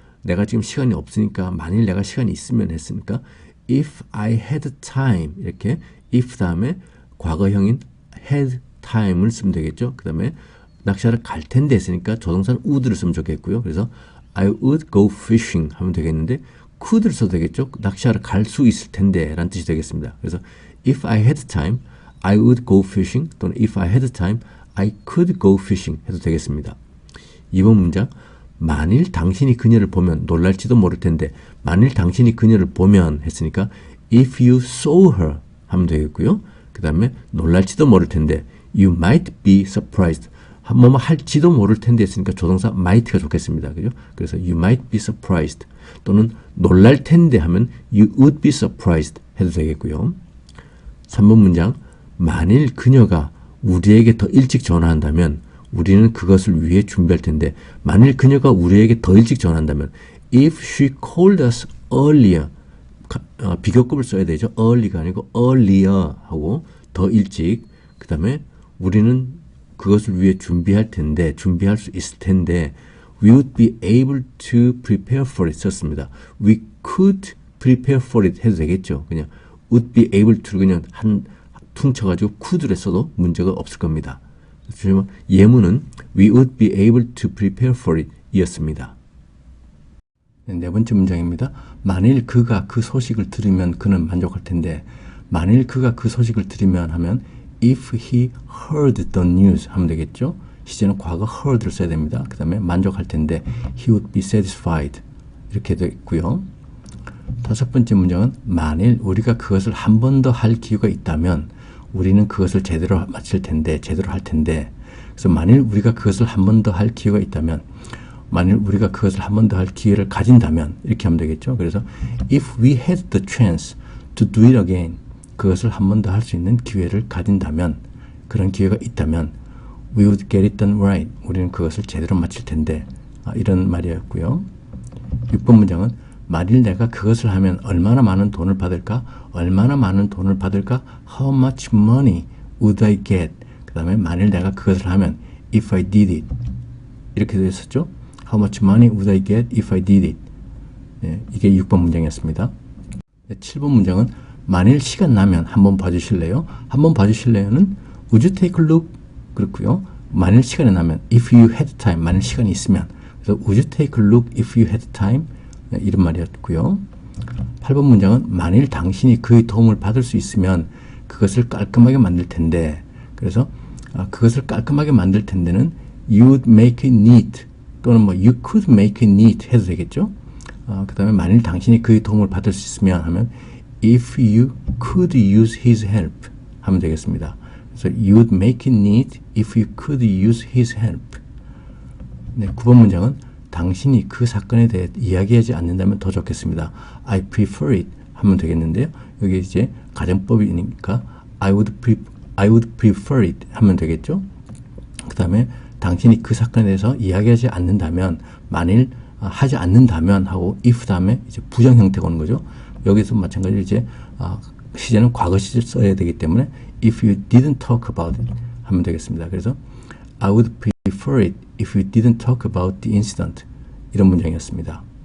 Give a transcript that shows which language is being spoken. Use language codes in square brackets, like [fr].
[ko] 내가 지금 시간이 없으니까 만일 내가 시간이 있으면 했으니까 [en] if I had time, [ko] 이렇게 if 다음에 과거형인 had time을 쓰면 되겠죠. 그 다음에 낚시하러 갈 텐데 했으니까 조동사는 would를 쓰면 좋겠고요. 그래서 [en] I would go fishing [ko] 하면 되겠는데 could를 써도 되겠죠. 낚시하러 갈 수 있을 텐데 라는 뜻이 되겠습니다. 그래서 [en] if I had time, I would go fishing, [ko] 또는 [en] if I had time, I could go fishing [ko] 해도 되겠습니다. 2번 문장, 만일 당신이 그녀를 보면 놀랄지도 모를 텐데, 만일 당신이 그녀를 보면 했으니까 [en] if you saw her [ko] 하면 되겠고요. 그 다음에 놀랄지도 모를 텐데 [en] you might be surprised, [ko] 뭐뭐 할지도 모를 텐데 했으니까 조동사 might가 좋겠습니다. 그죠? 그래서 [en] you might be surprised, [ko] 또는 놀랄 텐데 하면 [en] you would be surprised [ko] 해도 되겠고요. 3번 문장, 만일 그녀가 우리에게 더 일찍 전화한다면 우리는 그것을 위해 준비할 텐데, 만일 그녀가 우리에게 더 일찍 전화한다면 [en] if she called us earlier, [ko] 비교급을 써야 되죠. early가 아니고 earlier 하고 더 일찍, 그 다음에 우리는 그것을 위해 준비할 텐데, 준비할 수 있을 텐데 [en] we would be able to prepare for it [ko] 썼습니다. [en] we could prepare for it [ko] 해도 되겠죠. 그냥 [en] would be able to [ko] 그냥 퉁쳐가지고 could를 써도 문제가 없을 겁니다. 예문은 [en] we would be able to prepare for it [ko] 이었습니다. 네 번째 문장입니다. 만일 그가 그 소식을 들으면 그는 만족할 텐데, 만일 그가 그 소식을 들으면 하면 [en] if he heard the news [ko] 하면 되겠죠. 시제는 과거 heard를 써야 됩니다. 그 다음에 만족할 텐데 [en] he would be satisfied [ko] 이렇게 되고요. 다섯 번째 문장은 만일 우리가 그것을 한 번 더 할 기회가 있다면 우리는 그것을 제대로 마칠 텐데, 제대로 할 텐데. 그래서 만일 우리가 그것을 한 번 더 할 기회가 있다면, 만일 우리가 그것을 한 번 더 할 기회를 가진다면 이렇게 하면 되겠죠. 그래서 [en] if we had the chance to do it again, [ko] 그것을 한 번 더 할 수 있는 기회를 가진다면, 그런 기회가 있다면 [en] we would get it done right, [ko] 우리는 그것을 제대로 마칠 텐데, 이런 말이었고요. 6번 문장은 만일 내가 그것을 하면 얼마나 많은 돈을 받을까? 얼마나 많은 돈을 받을까? [en] How much money would I get? [ko] 그 다음에 만일 내가 그것을 하면 [en] if I did it [ko] 이렇게 되어 있었죠. [en] How much money would I get if I did it? [ko] 네, 이게 6번 문장이었습니다. 네, 7번 문장은 만일 시간 나면 한번 봐주실래요? 한번 봐주실래요는 [en] would you take a look? [ko] 그렇고요. 만일 시간이 나면 [en] if you had time, [ko] 만일 시간이 있으면, 그래서 [en] would you take a look if you had time? [ko] 네, 이런 말이었고요. 8번 문장은 만일 당신이 그의 도움을 받을 수 있으면 그것을 깔끔하게 만들 텐데, 그래서 그것을 깔끔하게 만들 텐데는 [en] you would make it neat, [ko] 또는 뭐 [en] you could make it neat [ko] 해도 되겠죠. 그 다음에 만일 당신이 그의 도움을 받을 수 있으면 하면 [en] if you could use his help [ko] 하면 되겠습니다. 그래서 [en] you would make it neat if you could use his help. [ko] 네, 9번 문장은 당신이 그 사건에 대해 이야기하지 않는다면 더 좋겠습니다. [en] I prefer it [ko] 하면 되겠는데요. 여기 이제 가정법이니까 [en] I would prefer it [ko] 하면 되겠죠. 그 다음에 당신이 그 사건에 대해서 이야기하지 않는다면, 만일 하지 않는다면 하고 if 다음에 이제 부정 형태가 오는 거죠. 여기서 마찬가지로 이제 시제는 과거 시제 써야 되기 때문에 [en] if you didn't talk about it [ko] 하면 되겠습니다. 그래서 [en] I would prefer it if you didn't talk about the incident, [ko] 이런 문장이었습니다.